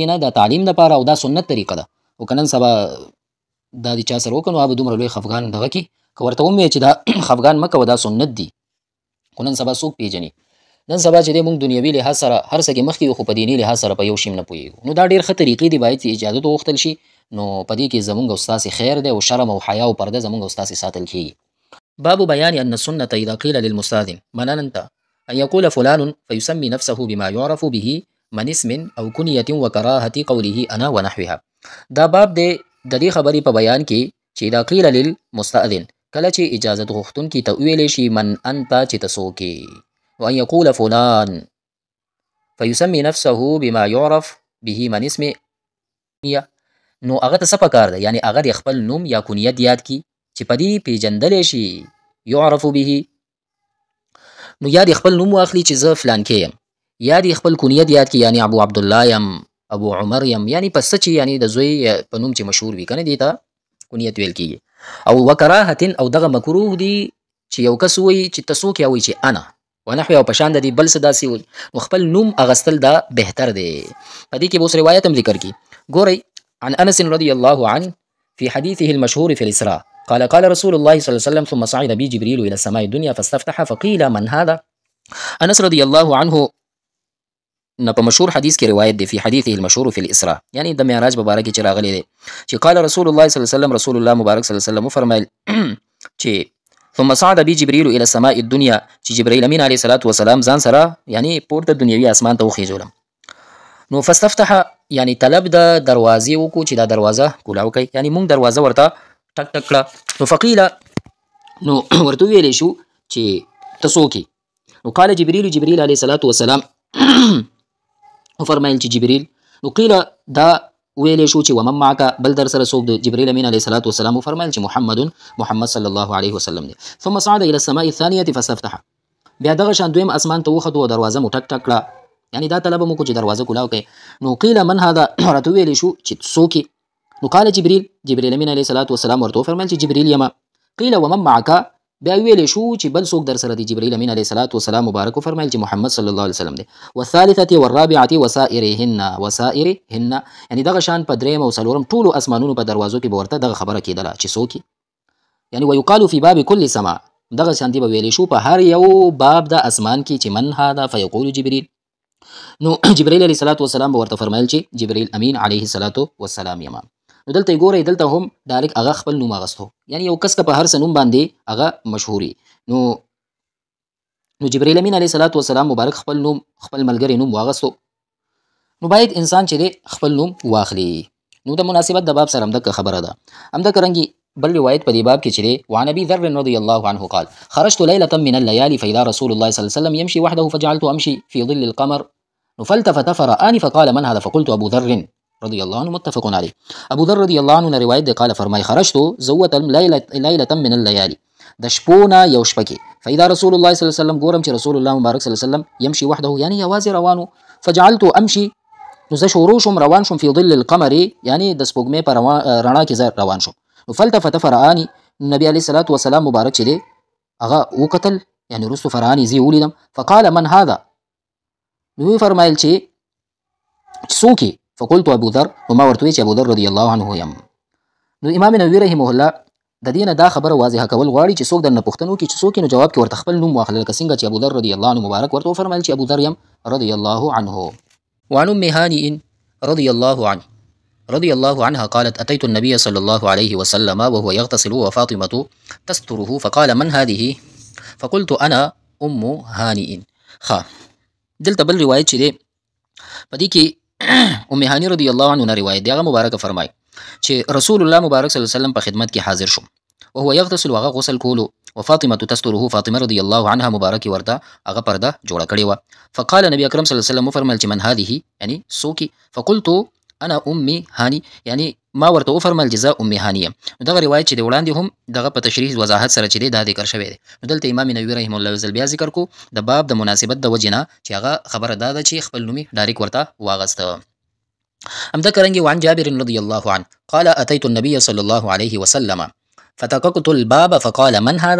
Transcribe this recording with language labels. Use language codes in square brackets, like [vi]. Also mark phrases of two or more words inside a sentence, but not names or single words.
[ps] نه د تعلیم دپاره او دا سنت طریقه ده خو که نن سبا دا د چا سره وکړو نو هغه به دومره لوی خفګان دغه کړي که ورته ومویې چې دا خفګان مه کوه دا سنت دي خو نن سبا څوک پیژني نن سبا چې دی موږ دنیوي لحاظ سره هر څه کې مخکې یو خو په دیني لحاظ سره په یو شي نه پوهېږو نو دا ډېر ښه طریقې دي باید چې اجازت وغوښتل شي نو په دې کې زموږ او ستاسې خیر دی او شرم او حیا او [ar] پرده زموږ او ستاسې ساتل کېږي باب بيان أن السنة إذا قيل للمستاذن من أنت أن يقول فلان فيسمي نفسه بما يعرف به من اسم أو كنية وكراهة قوله أنا ونحوها [ps] دا باب دی د دې خبرې په بیان کې چې [ar] إذا قيل للمستاذن [ps] کله چې اجازت غوښتونکي ته وویلی شي [ar] من أنت [ps] چې ته څوک یې [ar] وأن يقول فلان فيسمي نفسه بما يعرف به من اسم [ps] نو هغه ته څه پکار ده یعنی هغه د خپل نوم یا کنیت یاد کړي چې په دې پیژندلی شي [ar] یعرف به [ps] نو یا د خپل نوم واخلي چې زه فلان کې یم یا د خپل کنیت یاد کړي یعنی ابو عبدالله یم ابو عمر یم یعنی په څه چې یعنی د زوی په نوم چې مشهور وي که نه دې ته کنیت ویل کېږي او وکراهتن او دغه مکروه دي چې یو کس وایي چې ته څوک یا وایي چې [ar] انا ونحوی [ps] او په شان د دې بل څه داسې وایي نو خپل نوم اغستل دا بهتر دی په دې کې به اوس روایت هم ذکر کړي ګورئ [ar] عن انس رضی الله عنه في حديثه المشهور في الإسراء قال رسول الله صلى الله عليه وسلم ثم صعد بي جبريل إلى السماء الدنيا فاستفتح فقيل من هذا انس رضي الله عنه [ps] نه په مشهور حدیث کې روایت دی [ar] في حديثه المشهور في الإسراء [ps] یعنی د معراج په باره کې چې راغلی دی چې [ar] قال رسول الله صلى الله عليه وسلم [ps] رسول الله مبارک [ar] صلی الله عليه وسلم [ps] فرمایل چې [ar] ثم صعد بي جبريل الى السماء الدنيا [ps] چې جبريل امين [ar] عليه الصلاه والسلام [ps] ځان سره یعنی پورته دنیوي اسمان ته وخیژولم نو فاستفتح یعنی طلب د دروازې وکړو چې دا دروازه کولاو کوي یعنی مونږ دروازه ورته ټک ټک کړه نو فقیله نو ورته ویلی شو چې ته څوک نو [ar] قال جبريل علیه الصلاه والسلام [ps] وفرمایل چې جبريل نو قیله دا ویلی شو چې [ar] ومن معك [ps] بل در سره څوک د جبريل امین [ar] علیه الصلاه والسلام [ps] وفرمایل چې محمد [ar] صلی الله علیه وسلم [ps] دی [ar] ثم صعد الى السماء الثانيه فاستفتح [ps] بیا دغه شان دویم اسمان ته وختو او دروازه مو ټک ټک کړه یعنی دا طلب مو کو چې دروازه کولاو کوي نو [ar] قیل من هذا [ps] ورته ویلی شو چې څوک نو [ar] قال جبريل امین علیه الصلاه والسلام [ps] ورته وفرمایل چې جبريل یما [ar] قیل ومن معك [ps] بیا ویلی شو چې بل څوک در سره دی جبريل امین [ar] علیه الصلاه والسلام [ps] مبارک وفرمایل چې محمد [ar] صلی الله علیه وسلم [ps] دی [ar] والثالثه والرابعه [ps] وسائرهن یعنی دغه شان په دریم او څلورم ټولو اسمانونو په دروازو کې به ورته دغه خبره کېدله چې څوک یعنی [ar] ويقال في باب كل سماء [ps] دغه شانتي به ویلی شو په هر یو باب د اسمان کې چې [ar] من هذا فيقول جبريل [ps] نو جبريل [ar] علیه الصلاه والسلام [ps] به ورته فرمایل چې جبريل امین [ar] علیه الصلاه والسلام [ps] یما نو دلته ګورئ دلته هم ډایرک هغه خپل نوم اغستو یعنی یو کس که په هر څه نوم باندې هغه مشهوري نو جبريل امین [ar] علیه الصلاه والسلام [ps] مبارک خپل نوم خپل ملګری نوم واغستو نو باید انسان چې دی خپل نوم واخلي نو د مناسبت د باب سره همدغه خبره ده همدغه رنګي بل روایت [ar] په دې باب کې چې دی وعن ابي ذر رضي الله عنه قال خرجت ليله من الليالي فاذا رسول الله صلى الله عليه وسلم يمشي وحده فجعلت امشي في ظل القمر فالتفت فرآني فقال من هذا فقلت ابو ذر رضي الله عنه متفق عليه ابو ذر رضي الله عنه [ps] روایت دی [ar] قال فرمای خرجت زوت ليله من الليالي [ps] د شپونه یو شپه کې [ar] فاذا رسول الله صلی الله عليه وسلم [ps] ګورم چې رسول الله مبارک [ar] صلی الله عليه وسلم يمشي وحده [ps] یعنی یوازې روانو [ar] فجعلت امشي [ps] نو زه شروع شوم روان شوم [ar] فی ظل القمر [ps] یعنی د سپوږمۍ په رڼا کې زه روان شوم. نو [ar] فلتفت فرآني، [ps] نبی [ar] علیه الصلاة والسلام [ps] مبارک چې دی هغه وکتل، یعنی وروستو فرآني زه یې ولیدم. [ar] فقال من هذا، [ps] نو ویې فرمایل چې څوک یې؟ [ar] فقلت ابو ذر، [ps] نو ما ورته وویل چې ابو ذر [ar] رضی الله عنه [ps] یم. نو امام نووي [ar] رحمه الله [ps] د دې نه دا خبره واضحه کول غواړي چې څوک درنه پوښتنه وکړي چې څوک یې، نو جواب کې ورته خپل نوم واخله، لکه څنګه چې ابو ذر [ar] رضی الله عنه [ps] مبارک ورته وفرمایل چې ابو ذر یم [ar] رضی الله عنه. وعن ام هانئ رضي الله عنها قالت أتيت النبي صلى الله عليه وسلم وهو يغتسل وفاطمة تستره فقال من هذه؟ فقلت أنا أم هانئ. [ps] دلته بل روایت چې دی په دې کې ام هانئ [ar] رضی الله عنها [ps] روایت دی، هغه مبارکه فرمایي چې رسول الله مبارک [ar] صلی الله علیه وسلم [ps] په خدمت کې حاضر شوم، [ar] وهو يغتسل، [ps] هغه غسل کولو، [ar] وفاطمه تستره، [ps] فاطمه [ar] رضی الله عنها [ps] مبارک ورته هغه پرده جوړه کړې وه. فقال نبی اکرم [ar] صلی الله علیه وسلم [ps] وفرمایل چې [ar] من هذه، [ps] یعنی څوک؟ [ar] فقلت انا امي هاني، [ps] یعنی ما ورته وفرمایل چې زه امي هاني یم. نو دغه روایت چې دی وړاندې هم دغه په تشریح وضاحت سره چې دی دا ذکر شوی دی. نو دلته امام نووي [ar] رحمه الله [ps] یو ځل بیا ذکر کو د باب د مناسبت د وجې نه چې هغه خبره دا ده چې خپل نوم یې ډایرک ورته واغسته. همدا کرنګي [ar] وعن جابر رضی الله عنه قال اتيت النبي صلى الله عليه وسلم فتققت الباب فقال من هذا؟